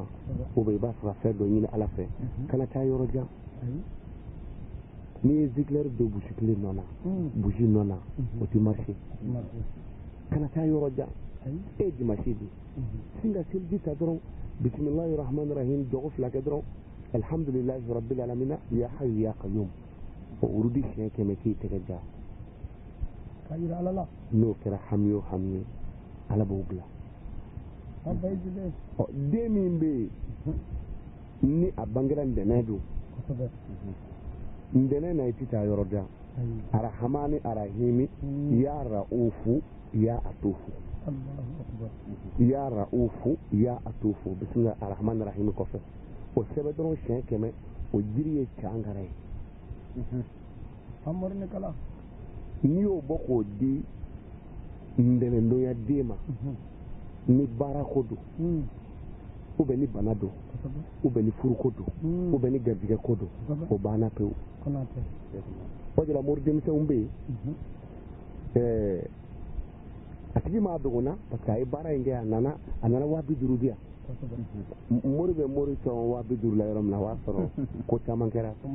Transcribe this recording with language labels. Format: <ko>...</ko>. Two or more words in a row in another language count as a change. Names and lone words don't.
<fr>ou bien</fr> <bm>i b'a fɛ ka fɛn dɔ ɲini ala fɛ kana taa yɔrɔ jan n'i ye zikilɛri don busi kelen nɔ na busi nɔ na o ti marché kana taa yɔrɔ jan e ye dimanche de sin ka seliji ta dɔrɔn</bm> <ar>بسم الله الرحمن الرحيم</ar> <bm>jogo 2 kɛ dɔrɔn</bm> <ar>الحمد لله رب العالمين يا حي يا قيوم</ar> <bm>o wurudi siɲɛ 100 k'i tɛgɛ ja n'o kɛra hami o hami ye ala b'o bila den min bɛ yen ni a bangera ntɛnɛn don ntɛnɛn na i tɛ taa yɔrɔ jan</bm> <ar>الرحمن الرحيم يا رؤوف يا عطوف يا رؤوف يا عطوف بسم الله الرحمن الرحيم</ar> <bm>kɔfɛ o sɛbɛn dɔrɔn siɲɛ 100 o jiri ye cangara ye n'i y'o bɔ k'o di ntɛnɛndonya den ma ni baara ko don u bɛ ni bana don u bɛ ni furuko don u bɛ ni garijɛgɛ ko don o banna pewu o de la mori denmisɛnw bɛ yen a tigi m'a dɔgɔna</bm> <fr>parce que</fr> <bm>a ye baara in kɛ a nana 50,000 di yan mori bɛ mori sɔn 50,000 la yɔrɔ min na o b'a sɔrɔ ko caman kɛra</bm>